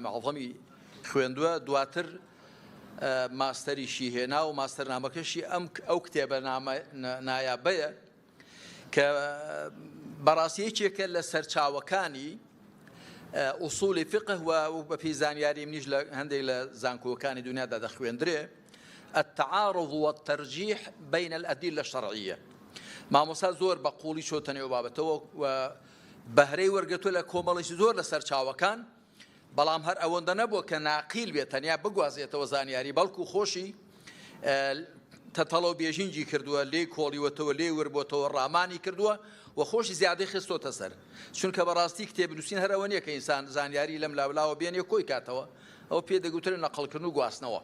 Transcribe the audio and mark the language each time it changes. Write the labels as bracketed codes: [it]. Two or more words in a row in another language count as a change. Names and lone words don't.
[ckb] عەظەمی خوێندووە، دواتر ماستەریشی هێنا و ماستەرنامەکەشی ئەو کتێبە نایابەیە کە بەڕاستیەکێکە لە سەرچاوەکانی ئوسوڵی فقه و بەپێی زانیاری منیش لە هەندێک لە زانکۆکانی دنیادا دەخوێندرێ [ar] التعارض والترجيح بين الأدلة الشرعية. [ckb] مامۆستا زۆر بە قوڵی چۆتە نێو بابەتەوە و بەهرەی وەرگرتووە لە کۆمەڵێکی زۆر لە سەرچاوەکان، بەڵام هەر ئەوەندە نەبووە کە ناقیل بێت تەنیا بگوازێتەوە زانیاری، بەڵکو خۆشی تەتەڵە و بێژینجی کردووە، لێ کۆڵیوەتەوە، لێ وربۆتەوە، ڕامانی کردووە و خۆشی زیادەی خستۆتە سەر، چونکە بەڕاستی کتێب نووسین هەر ئەوە نییە کە ئینسان زانیاری لەم لاولاوە بێنێ کۆی کاتەوە، ئەو پێ دەگوترێ نەقڵکردن و گواستنەوە.